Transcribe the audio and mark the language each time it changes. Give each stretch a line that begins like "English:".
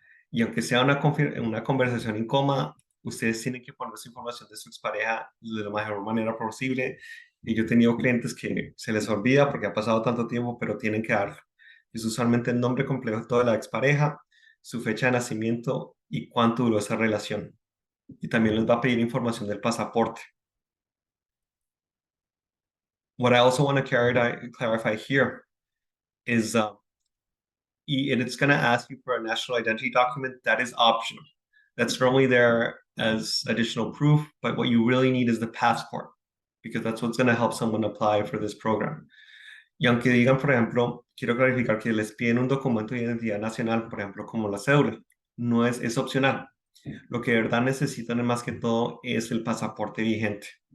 Spanish: Y aunque sea una conversación incómoda, ustedes tienen que poner su información de su expareja de la mejor manera posible. Y yo he tenido clientes que se les olvida porque ha pasado tanto tiempo, pero tienen que darlo. Es usualmente el nombre completo de la expareja, su fecha de nacimiento y cuánto duró esa relación. Y también les va a pedir información del pasaporte.
English: What I also want to clarify here is it's going to ask you for a national identity document that is optional. That's normally there as additional proof, but what you really need is the passport, because that's what's going to help someone apply for this program.
Spanish: Y aunque digan, por ejemplo, quiero clarificar que les piden un documento de identidad nacional, por ejemplo, como la cédula, no es opcional. Lo que de verdad necesitan más que todo es el pasaporte vigente.